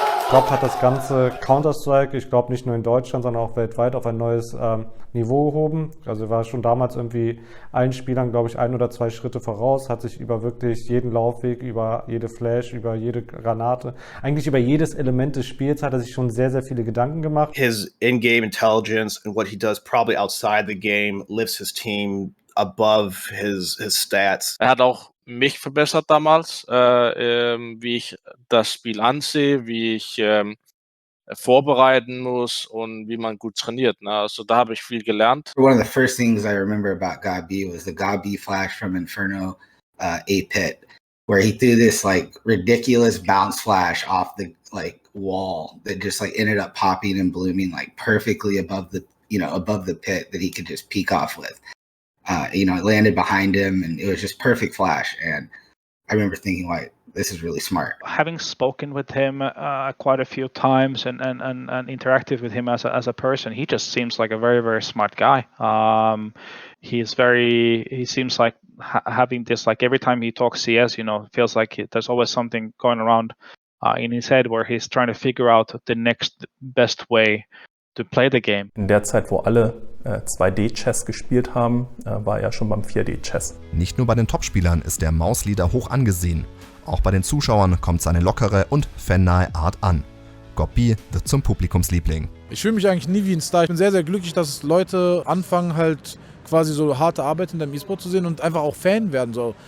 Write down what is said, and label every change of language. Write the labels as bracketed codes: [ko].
[de] Gopp hat das ganze Counter-Strike, ich glaube nicht nur in Deutschland, sondern auch weltweit auf ein neues Niveau gehoben. Also er war schon damals irgendwie allen Spielern, glaube ich, 1 oder 2 Schritte voraus, hat sich über wirklich jeden Laufweg, über jede Flash, über jede Granate, eigentlich über jedes Element des Spiels hat er sich schon sehr, sehr viele Gedanken gemacht. [en] His in-game intelligence and what he does probably outside the game lifts his team above his stats. [de] Er hat auch mich verbessert damals, wie ich das Spiel ansehe, wie ich vorbereiten muss und wie man gut trainiert. Ne? Also da habe ich viel gelernt. [en] One of the first things I remember about Gabi was the Gabi flash from Inferno A-Pit, where he threw this like ridiculous bounce flash off the like wall that just like ended up popping and blooming like perfectly above the pit that he could just peek off with. It landed behind him and it was just perfect flash. And I remember thinking, like, this is really smart. Having spoken with him quite a few times and interacted with him as a person, he just seems like a very, very smart guy. He seems like having this, like every time he talks CS, you know, feels like there's always something going around in his head where he's trying to figure out the next best way to play the game. [de] In der Zeit, wo alle 2D-Chess gespielt haben, war er schon beim 4D-Chess. Nicht nur bei den Topspielern ist der Mausleader hoch angesehen. Auch bei den Zuschauern kommt seine lockere und fannahe Art an. Goppi wird zum Publikumsliebling. Ich fühle mich eigentlich nie wie ein Star. Ich bin sehr, sehr glücklich, dass Leute anfangen, halt quasi so harte Arbeit in dem E-Sport zu sehen und einfach auch Fan werden. So.